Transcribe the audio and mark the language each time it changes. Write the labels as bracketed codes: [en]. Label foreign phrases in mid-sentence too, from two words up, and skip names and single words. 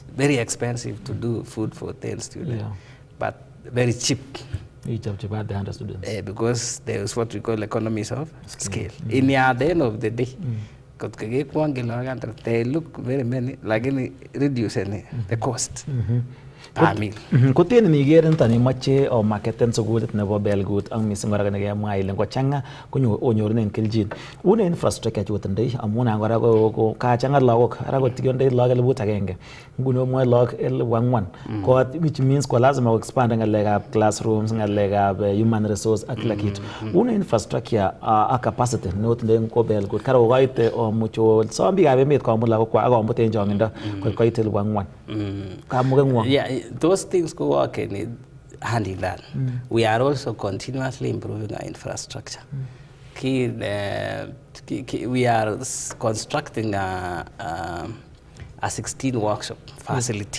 [en] Very expensive to do food for 10 students, but very cheap. Each of the 100 students. Because there is what we call economies of scale. In the end of the day, they look very many, like any reducing the cost. per meal. [kln] Koten niger nito nemoche o marketen sukulit nebo Belgut ak mising kora nekemwa ile ngochanga onyorunen keljin. Une infrastructure chutindoi amun kora ko kachanga lagok ara kotiondoi lagok 1,000 nguno mwa lagok 4,000 ko [en] which means [kln] ko lazima expand ngalekab classrooms ngalekab [en] human resource [kln] ak [sw] kila kitu. [kln] Une infrastructure a capacity notindoi ko Belgut kara koite mucho sombikab emet komut lagok kwa akomut en jongindo koite 4,000. [en] Yeah, those things go work hand in hand. We are also continuously improving our infrastructure. We are constructing a 16 workshop facility.